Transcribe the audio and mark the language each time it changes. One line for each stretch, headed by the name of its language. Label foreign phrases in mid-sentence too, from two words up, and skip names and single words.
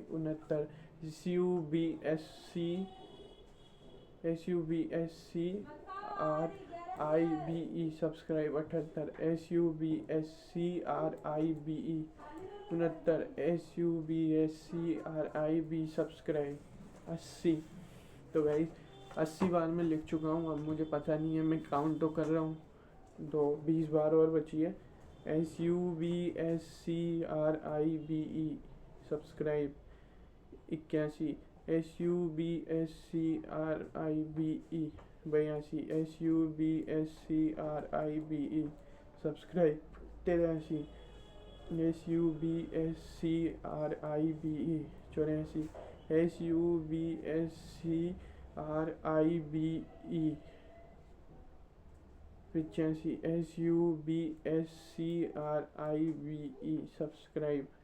English: 69 SUBSCRIBE सब्सक्राइब। 78 SUBSCRIBE 69 SUBSCRIBE सब्सक्राइब। 80।
Hindi: तो गाइस 80 बार मैं लिख चुका हूँ, अब मुझे पता नहीं है, मैं काउंट तो कर रहा हूँ, तो 20 बार और बची है।
English: SUBSCRIBE सब्सक्राइब। 81 SUBSCRIBE 82 SUBSCRIBE सब्सक्राइब। 83 SUBSCRIBE 84 SUBSCRIBE 85 SUBSCRIBE सब्सक्राइब।